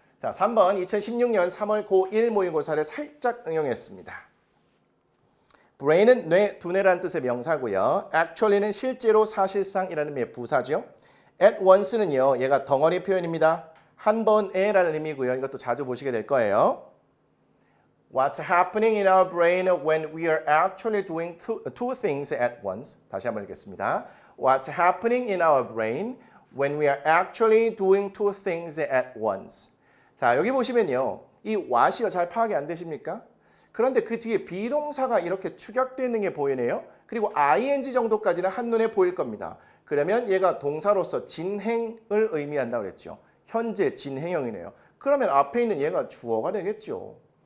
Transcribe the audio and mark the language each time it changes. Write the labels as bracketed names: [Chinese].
[Korean] 자, 3번 2016년 3월 고1 모의고사를 살짝 응용했습니다. brain은 뇌, 두뇌라는 뜻의 명사고요. actually는 실제로, 사실상이라는 의미의 부사죠. at once는요. 얘가 덩어리 표현입니다. 한 번에라는 의미고요. 이것도 자주 보시게 될 거예요. [English] What's happening in our brain when we are actually doing two things at once? [Korean] 다시 한번 읽겠습니다. [English] What's happening in our brain when we are actually doing two things at once? [Korean] 자, 여기 보시면요. 이 what이요. 잘 파악이 안 되십니까? 그런데 그 뒤에 비동사가 이렇게 축약되어 있는 게 보이네요. 그리고 ing 정도까지는 한눈에 보일 겁니다. 그러면 얘가 동사로서 진행을 의미한다고 그랬죠. 현재 진행형이네요. 그러면 앞에 있는 얘가 주어가 되겠죠.